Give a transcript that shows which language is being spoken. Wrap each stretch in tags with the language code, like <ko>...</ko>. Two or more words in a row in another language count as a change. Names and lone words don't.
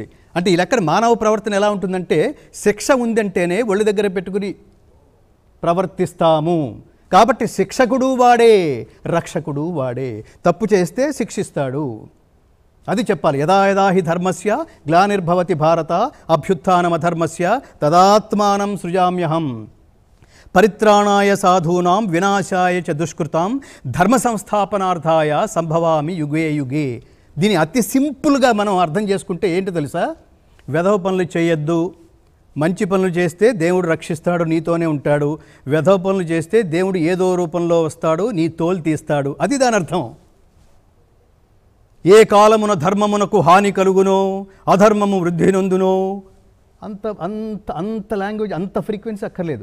<te>అంటే ఈ లెక్కన మానవ ప్రవర్తన ఎలా ఉంటుందంటే, శిక్ష ఉందంటేనే ఒళ్ళు దగ్గర పెట్టుకుని ప్రవర్తిస్తాము. కాబట్టి శిక్షకుడు వాడే, రక్షకుడు వాడే. తప్పు చేస్తే శిక్షిస్తాడు. అది చెప్పాలి.</te> <sa>యదా యదా హి ధర్మస్య గ్లానిర్భవతి భారత అభ్యుత్థానమధర్మస్య తదాత్మానం సృజామ్యహం. పరిత్రాణాయ సాధూనాం వినాశాయ చ దుష్కృతాం ధర్మ సంస్థాపనార్థాయ సంభవామి యుగే యుగే.</sa> <te>దీన్ని అతి సింపుల్గా మనం అర్థం చేసుకుంటే ఏంటి తెలుసా? వెధవ పనులు చేయొద్దు, మంచి పనులు చేస్తే దేవుడు రక్షిస్తాడు, నీతోనే ఉంటాడు. వెధవ పనులు చేస్తే దేవుడు ఏదో రూపంలో వస్తాడు, నీ తోలు తీస్తాడు. అది దాని అర్థం. ఏ కాలమున ధర్మమునకు హాని కలుగునో అధర్మము వృద్ధి నొందునో, అంత అంత అంత లాంగ్వేజ్, అంత ఫ్రీక్వెన్సీ అక్కర్లేదు.</te>